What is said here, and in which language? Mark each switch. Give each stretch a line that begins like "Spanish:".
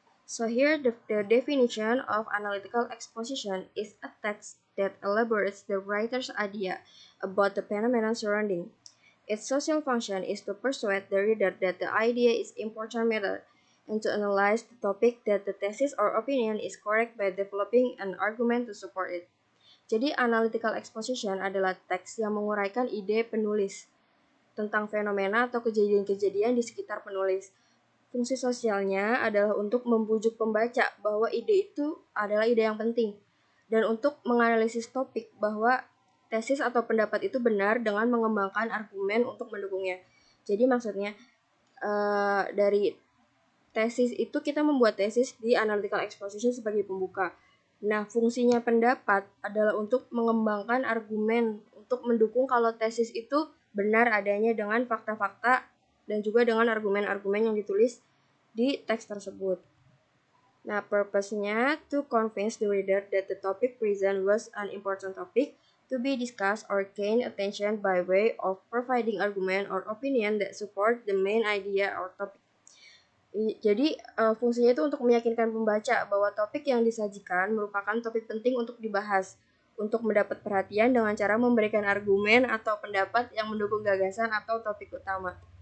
English: So here the definition of analytical exposition is a text that elaborates the writer's idea about the phenomenon surrounding. Its social function is to persuade the reader that the idea is important matter and to analyze the topic that the thesis or opinion is correct by developing an argument to support it.
Indonesian: Jadi analytical exposition adalah teks yang menguraikan ide penulis tentang fenomena atau kejadian-kejadian di sekitar penulis. Fungsi sosialnya adalah untuk membujuk pembaca bahwa ide itu adalah ide yang penting dan untuk menganalisis topik bahwa tesis atau pendapat itu benar dengan mengembangkan argumen untuk mendukungnya. Jadi maksudnya dari tesis itu kita membuat tesis di analytical exposition sebagai pembuka. Nah, fungsinya pendapat adalah untuk mengembangkan argumen untuk mendukung kalau tesis itu benar adanya dengan fakta-fakta dan juga dengan argumen-argumen yang ditulis di teks tersebut. Nah, purpose-nya
English: to convince the reader that the topic present was an important topic to be discussed or gain attention by way of providing argument or opinion that support the main idea or topic.
Indonesian: Jadi fungsinya itu untuk meyakinkan pembaca bahwa topik yang disajikan merupakan topik penting untuk dibahas, untuk mendapat perhatian dengan cara memberikan argumen atau pendapat yang mendukung gagasan atau topik utama.